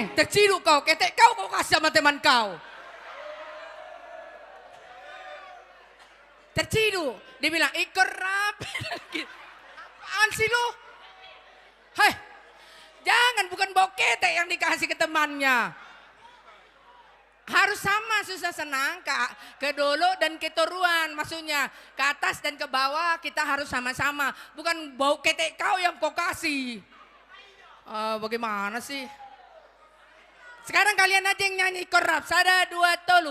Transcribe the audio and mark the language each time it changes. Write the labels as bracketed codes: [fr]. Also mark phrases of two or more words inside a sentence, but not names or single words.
[id] terciduk kau, ketek kau kasih sama teman kau. Terciduk, dia bilang ikut rapi. Apaan sih lu? Hei, jangan, bukan bau ketek yang dikasih ke temannya. Harus sama susah senang, ke dolo dan ke toruan, maksudnya ke atas dan ke bawah kita harus sama-sama. Bukan bau ketek kau yang kau kasih. Bagaimana sih? Sekarang kalian aja yang nyanyi ikut rap, [bbc] sada dua tolu.